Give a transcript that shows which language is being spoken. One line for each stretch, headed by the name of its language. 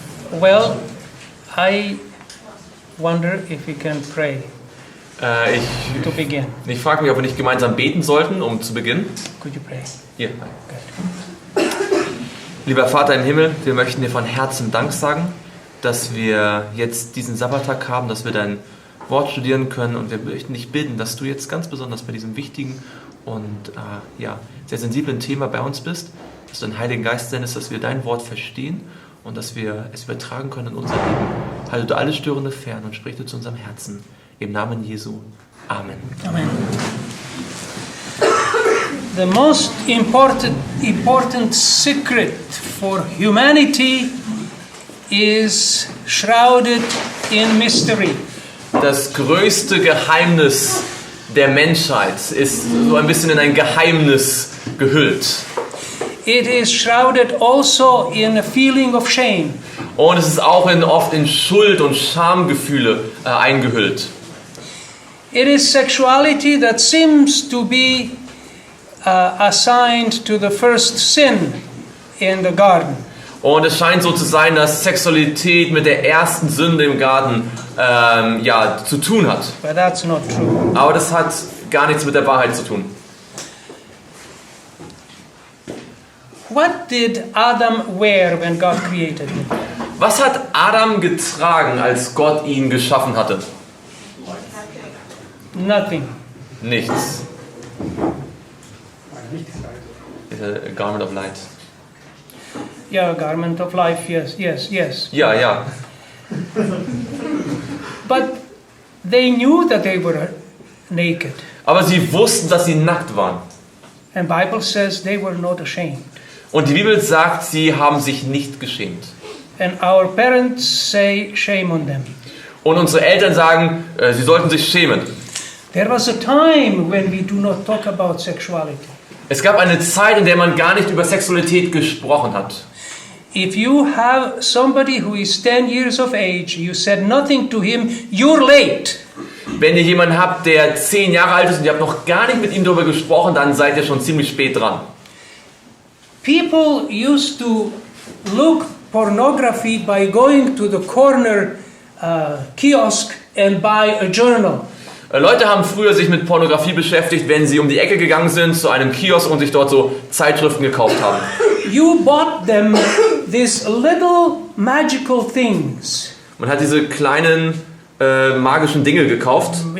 English: Well, I wonder if we can pray to begin.
German: Ich frage mich, ob wir nicht gemeinsam beten sollten, um zu beginnen.
English: Could you pray?
German: Hier.
English: Good.
German: Lieber Vater im Himmel, wir möchten dir von Herzen Dank sagen, dass wir jetzt diesen Sabbattag haben, dass wir dein Wort studieren können, und wir möchten dich bitten, dass du jetzt ganz besonders bei diesem wichtigen und sehr sensiblen Thema bei uns bist, dass du den Heiligen Geist sendest, dass wir dein Wort verstehen und dass wir es übertragen können in unser Leben. Halte du alles Störende fern und sprich du zu unserem Herzen. Im Namen Jesu. Amen. Amen.
English: The most important secret for humanity is shrouded in mystery.
German: Das größte Geheimnis der Menschheit ist so ein bisschen in ein Geheimnis gehüllt.
English: It is shrouded also in a feeling of shame.
German: Und es ist auch oft in Schuld- und Schamgefühle eingehüllt.
English: It is sexuality that seems to be assigned to the first sin in the garden.
German: Und es scheint so zu sein, dass Sexualität mit der ersten Sünde im Garten zu tun hat.
English: But that's not true.
German: Aber das hat gar nichts mit der Wahrheit zu tun.
English: What did Adam wear when God created him?
German: Was hat Adam getragen, als Gott ihn geschaffen hatte?
English: Nothing.
German: Nichts.
English: A garment of light. Yeah, garment of life, yes.
German: Ja.
English: But they knew that they were naked.
German: Aber sie wussten, dass sie nackt waren.
English: And Bible says they were not ashamed.
German: Und die Bibel sagt, sie haben sich nicht geschämt.
English: And our parents say shame on them.
German: Und unsere Eltern sagen, sie sollten sich schämen.
English: There was a time when we do not talk about sexuality.
German: Es gab eine Zeit, in der man gar nicht über Sexualität gesprochen hat.
English: If you have somebody who is 10 years of age, you said nothing to him, you're late.
German: Wenn ihr jemanden habt, der 10 Jahre alt ist und ihr habt noch gar nicht mit ihm darüber gesprochen, dann seid ihr schon ziemlich spät dran.
English: People used to look pornography by going to the corner kiosk and buy a journal.
German: Leute haben früher sich mit Pornografie beschäftigt, wenn sie um die Ecke gegangen sind zu einem Kiosk und sich dort so Zeitschriften gekauft haben.
English: You bought them these little magical things.
German: Man hat diese kleinen magischen Dinge gekauft.